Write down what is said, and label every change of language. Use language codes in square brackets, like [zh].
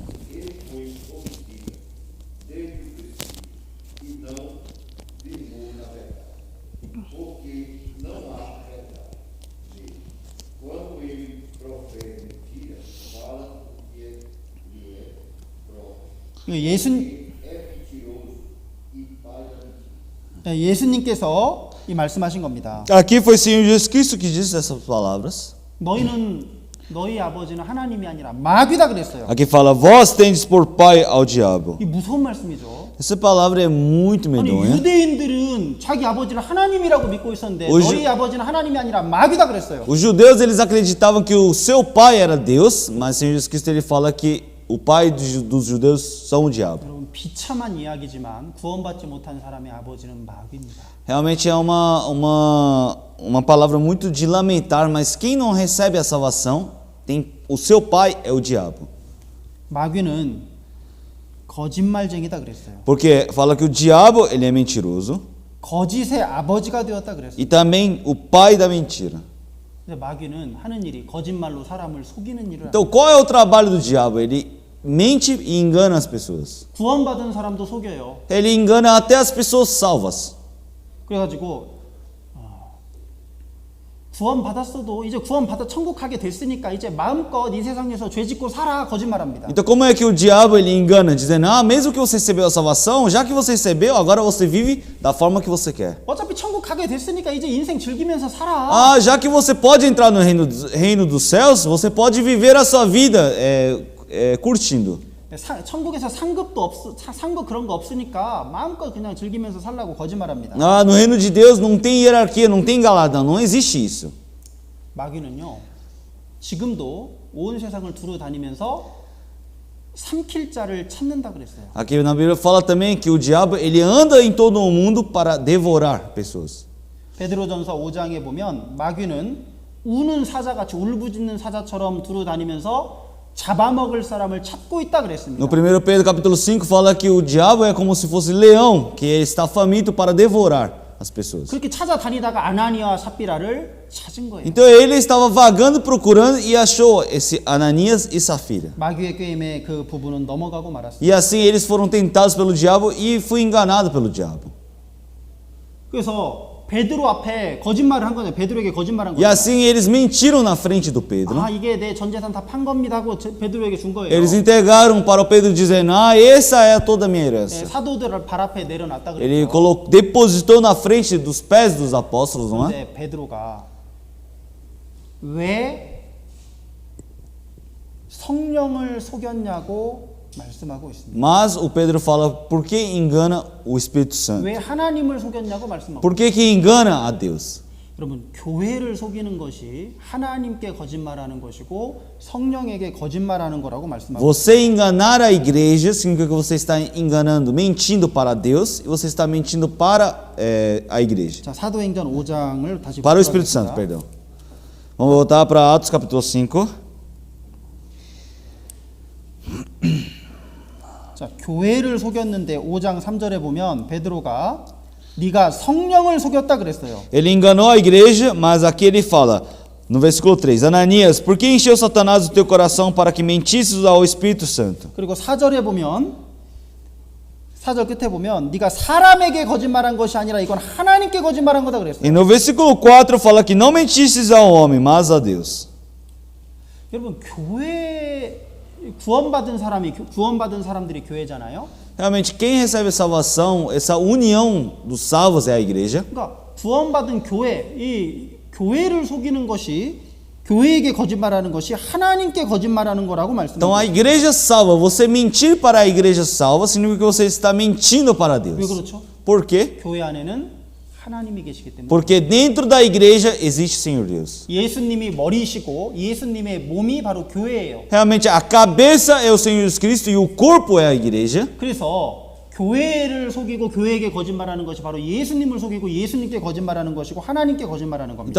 [pt] Ele foi homicida desde o princípio, e não firmou na verdade, porque não há verdade nele. Quando ele profere mentira, fala o que lhe é próprio. [ko] 예수님께서 이 말씀하신 겁니다. [pt] Aqui foi o Senhor Jesus Cristo que disse essas palavras. [ko] 너희 아버지는 하나님이 아니라 마귀다 그랬어요. [pt] Aqui fala: vós tendes por pai ao diabo. [ko] 이 무서운 말씀이죠. [pt] Essa palavra é muito [ko] 아니 [pt] medonha. [ko] 유대인들은 자기 아버지를 하나님이라고 믿고 있었는데 너희 아버지는 하나님이 아니라 마귀다 그랬어요. [pt] Os judeus eles acreditavam que o seu pai era Deus, mas o Senhor Jesus Cristo ele fala que o pai dos judeus são o diabo. [ko] 여러분 비참한 이야기지만 구원받지 못한 사람의 아버지는 마귀입니다. [pt] Realmente é uma palavra muito de lamentar, mas quem não recebe a salvação, o seu pai é o diabo. [ko] 마귀는 거짓말쟁이다 그랬어요. [pt] Porque fala que o diabo ele é mentiroso [ko] 거짓의 아버지가 되었다 그랬어요. [pt] e também o pai da mentira. [ko] 근데 마귀는 하는 일이 거짓말로 사람을 속이는 일을 [pt] Então qual é o trabalho do diabo? Ele mente e engana as pessoas. [ko] 구원받은 사람도 속여요. [pt] Ele engana até as pessoas salvas. [ko] 그래가지고 구원받았어도 이제 구원받아 천국 가게 됐으니까 이제 마음껏 이 세상에서 죄 짓고 살아 거짓말합니다. [pt] Então como é que o diabo ele engana, dizendo: "Ah, mesmo que você recebeu a salvação, já que você recebeu, agora você vive da forma que você quer. [ko] 어차피 천국 가게 됐으니까 이제 인생 즐기면서 살아. [pt] Ah, já que você pode entrar no reino dos céus, você pode viver a sua vida curtindo. [ko] 천국에서 상급 그런 거 없으니까 마음껏 그냥 즐기면서 살라고 거짓말합니다. [pt] Ah, no reino de Deus não tem hierarquia, não tem galardão, não existe isso. [ko] 마귀는요 지금도 온 세상을 두루 다니면서 삼킬 자를 찾는다 그랬어요. [pt] Aqui na Bíblia fala também que o diabo ele anda em todo o mundo para devorar pessoas. [ko] 베드로전서 5장에 보면 마귀는 우는 사자같이 울부짖는 사자처럼 두루 다니면서 잡아먹을 사람을 찾고 있다 그랬습니다. [pt] No 1 Pedro capítulo 5 fala que o diabo é como se fosse leão, que ele está faminto para devorar as pessoas. [ko] 그렇게 찾아다니다가 아나니아와 삽비라를 찾은 거예요. [pt] Então ele estava vagando, procurando e achou esse Ananias e Safira. [ko] 마귀의 게임에 그 부부는 넘어가고 말았습니다. [pt] E assim eles foram tentados pelo diabo e foi enganado pelo diabo. [ko] 그래서 베드로 앞에 거짓말을 한 거죠. 베드로에게 거짓말한 [pt] E [ko] 거죠. [pt] assim eles mentiram na frente do Pedro. [ko] 아, 이게 내 전 재산 다 판 겁니다 하고 베드로에게 준 거예요. [pt] Eles entregaram para o Pedro dizendo: "Ah, essa é toda a minha [ko] 네, [pt] herança." [ko] 사도들을 발 앞에 내려놨다 [pt] Ele [ko] 그랬죠. [pt] depositou na frente dos pés dos apóstolos, não é? [ko] 그런데 베드로가 왜 성령을 속였냐고 말씀하고 있습니다. [pt] Mas o Pedro fala: "Por que engana o Espírito Santo? [ko] 왜 하나님을 속였냐고 말씀하고 [pt] Por que engana a Deus?" [ko] 여러분, 교회를 속이는 것이 하나님께 거짓말하는 것이고 성령에게 거짓말하는 거라고 말씀하고 [pt] Você enganar a igreja significa que você está enganando, mentindo para Deus e você está mentindo para a igreja. [ko] 자, 사도행전 5장을 다시 [pt] Para o Espírito Santo, perdão. Vamos voltar para Atos capítulo 5. [ko] 자, 교회를 속였는데 5장 3절에 보면 베드로가 네가 성령을 속였다 그랬어요. [pt] Ele enganou a igreja, mas aqui ele fala, no versículo 3, Ananias, por que encheu Satanás o teu coração para que mentisses ao Espírito Santo? [ko] 그리고 4절에 보면 4절 끝에 보면 네가 사람에게 거짓말한 것이 아니라 이건 하나님께 거짓말한 거다 그랬어요. [pt] E no versículo 4 fala que não mentisses ao homem, mas a Deus. [ko] 여러분, 교회 구원받은 사람들이 교회잖아요. [pt] Realmente, quem recebe a salvação, essa união dos salvos é a igreja. [ko] 그러니까 구원받은 교회, 이 교회를 속이는 것이 교회에게 거짓말하는 것이 하나님께 거짓말하는 거라고 [pt] Então, a [ko] 말씀합니다. [pt] igreja salva, você mentir para a igreja salva, significa que você está mentindo para [ko] 왜 [pt] Deus. [ko] 그렇죠? [pt] Por quê? [ko] 교회 안에는 하나님이 계시기 때문에. [pt] Porque dentro da igreja existe o Senhor Deus. [ko] 예수님이 머리시고 예수님의 몸이 바로 교회예요. [pt] Realmente, a cabeça é o Senhor Jesus Cristo e o corpo é a igreja. [ko] 그래서 교회를 속이고 교회에게 거짓말하는 것이 바로 예수님을 속이고 예수님께 거짓말하는 것이고 하나님께 거짓말하는 겁니다.